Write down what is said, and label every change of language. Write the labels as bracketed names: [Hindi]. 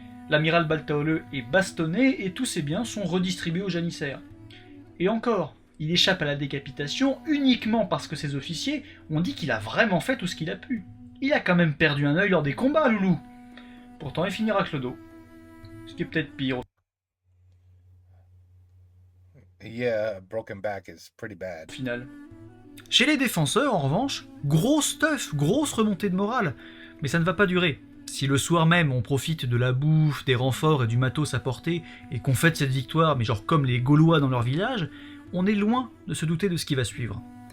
[French] L'amiral Baltaoleux est bastonné et tous ses biens sont redistribués aux janissaires. Et encore, il échappe à la décapitation uniquement parce que ses officiers ont dit qu'il a vraiment fait tout ce qu'il a pu. Il a quand même perdu un œil lors des combats, loulou. Pourtant, il finira clodo. Ce qui est peut-être pire. [English] Yeah, broken back is pretty bad. [French] Au final. Chez les défenseurs, en revanche, gros stuff, grosse remontée de morale. Mais ça ne va pas durer. Si le soir même on profite de la bouffe, des renforts et du matos apporté et qu'on fête cette victoire, mais genre comme les Gaulois dans leur village, on est loin de se douter de ce qui va suivre.